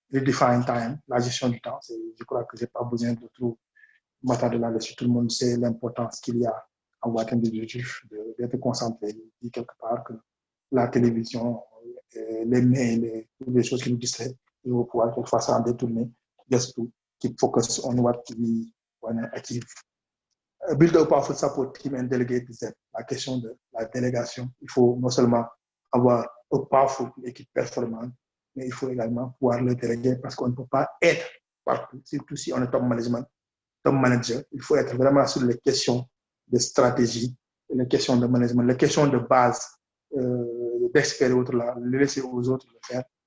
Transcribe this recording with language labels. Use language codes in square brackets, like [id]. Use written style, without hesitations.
[en] Redefine time, [fr] la gestion du temps, je crois que je n'ai pas besoin de trop m'attarder là-dessus. Tout le monde sait l'importance qu'il y a à avoir un objectif, d'être concentré. Il dit quelque part que la télévision, les mails, toutes les choses qui nous distraient, il faut pouvoir quelquefois s'en détourner. [en] Just to keep focus on what we want to achieve. Build a powerful support team and delegate them. [fr] La question de la délégation, il faut non seulement avoir une powerful équipe performante, mais il faut également pouvoir le déléguer parce qu'on ne peut pas être partout, surtout si on est top manager. Il faut être vraiment sur les questions de stratégie, les questions de management, les questions de base, d'experts et autres là, les laisser aux autres le faire.